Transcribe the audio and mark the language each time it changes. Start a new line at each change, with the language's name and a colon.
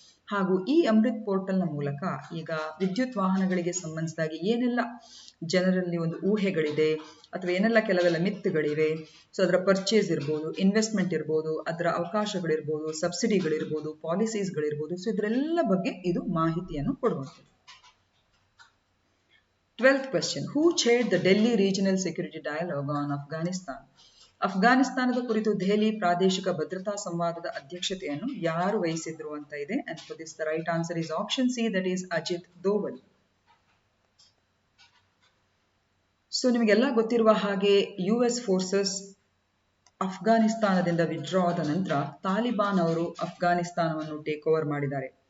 Kannada: ಹಾಗೂ ಈ ಅಮೃತ್ ಪೋರ್ಟಲ್ನ ಮೂಲಕ ಈಗ ವಿದ್ಯುತ್ ವಾಹನಗಳಿಗೆ ಸಂಬಂಧಿಸಿದಾಗಿ ಏನೆಲ್ಲ ಜನರಲ್ಲಿ ಒಂದು ಊಹೆಗಳಿದೆ ಅಥವಾ ಏನೆಲ್ಲ ಕೆಲವೆಲ್ಲ ಮಿತ್ಗಳಿವೆ, ಸೊ ಅದರ ಪರ್ಚೇಸ್ ಇರ್ಬೋದು, ಇನ್ವೆಸ್ಟ್ಮೆಂಟ್ ಇರ್ಬೋದು, ಅದರ ಅವಕಾಶಗಳಿರ್ಬೋದು, ಸಬ್ಸಿಡಿಗಳಿರ್ಬೋದು, ಪಾಲಿಸೀಸ್ಗಳಿರ್ಬೋದು, ಸೊ ಇದರೆಲ್ಲ ಬಗ್ಗೆ ಇದು ಮಾಹಿತಿಯನ್ನು ಕೊಡುವಂಥದ್ದು.
English: 12th question, who chaired the Delhi Regional Security Dialogue on Afghanistan?
Kannada: ಅಫ್ಘಾನಿಸ್ತಾನದ ಕುರಿತು ದೆಹಲಿ ಪ್ರಾದೇಶಿಕ ಭದ್ರತಾ ಸಂವಾದದ ಅಧ್ಯಕ್ಷತೆಯನ್ನು ಯಾರು ವಹಿಸಿದ್ರು ಅಂತ ಇದೆ.
English: And for this the right answer is option C, that is Ajit Doval.
Kannada: So ನಿಮಗೆಲ್ಲ ಗೊತ್ತಿರುವ ಹಾಗೆ US ಫೋರ್ಸಸ್ ಅಫ್ಘಾನಿಸ್ತಾನದಿಂದ ವಿಡ್ರಾ ಆದ ನಂತರ ತಾಲಿಬಾನ್ ಅವರು ಅಫ್ಘಾನಿಸ್ತಾನವನ್ನು ಟೇಕ್ ಓವರ್ ಮಾಡಿದ್ದಾರೆ.